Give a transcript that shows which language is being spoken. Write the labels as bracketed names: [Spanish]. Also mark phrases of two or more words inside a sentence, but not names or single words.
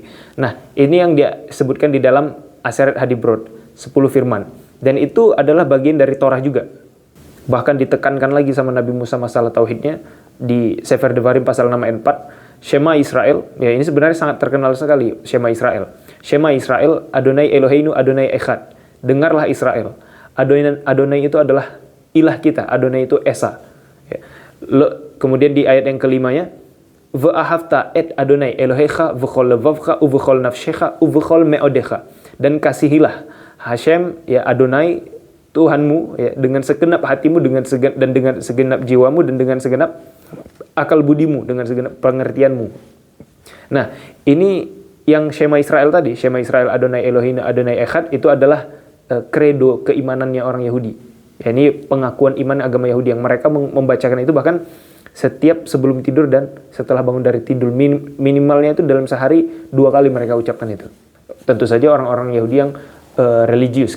[Indonesian] Nah, ini yang dia sebutkan di dalam Aseret Hadibrod, 10 firman. Dan itu adalah bagian dari Torah juga. Bahkan ditekankan lagi sama Nabi Musa masalah tauhidnya di Sefer Devarim pasal 6 ayat 4. Shema Israel, ya ini sebenarnya sangat terkenal sekali, Shema Israel. [Hebrew] שמע ישראל, אדני אלהינו אדני אחד. [Indonesian] Dengarlah Israel. Adonai itu adalah ilah kita, Adonai itu Esa. Ya. Kemudian di ayat yang kelimanya, [Hebrew] ואהבת את אדני אלהיך בכל לבבך ובכל נפשך ובכל מאדך. [Indonesian] Dan kasihilah Hashem, ya Adonai Tuhanmu, ya, dengan segenap hatimu, dengan segenap jiwamu, dan dengan segenap akal budimu, dengan segenap pengertianmu. Nah, ini yang Shema Israel tadi, [Hebrew] שמע ישראל אדני אלהים אדני אחד, [Indonesian] itu adalah kredo keimanannya orang Yahudi. Ya, ini pengakuan iman agama Yahudi yang mereka membacakan itu bahkan setiap sebelum tidur dan setelah bangun dari tidur. Minimalnya itu dalam sehari 2 kali mereka ucapkan itu. Tentu saja orang-orang Yahudi yang religius.